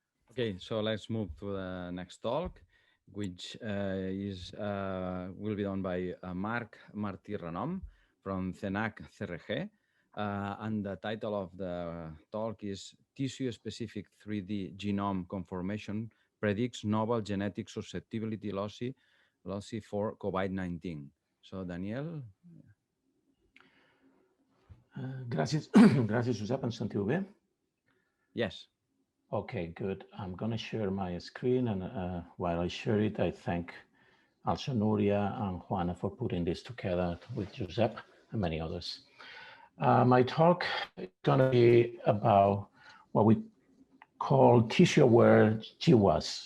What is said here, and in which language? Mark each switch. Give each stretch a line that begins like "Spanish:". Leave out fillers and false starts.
English: Okay, so let's move to the next talk, which will be done by Marc Martí Renom from CNB-CSIC. And the title of the talk is Tissue-Specific 3D Genome Conformation Predicts Novel Genetic Susceptibility Lossy for COVID-19. So, Daniel.
Catalan: Gràcies, Josep. Em sentiu bé?
English: Yes. Okay, good. I'm going to share my screen, and while I share it, I thank also Nuria and Juana for putting this together with Josep and many others. My talk is going to be about what we call tissue-aware GWAS.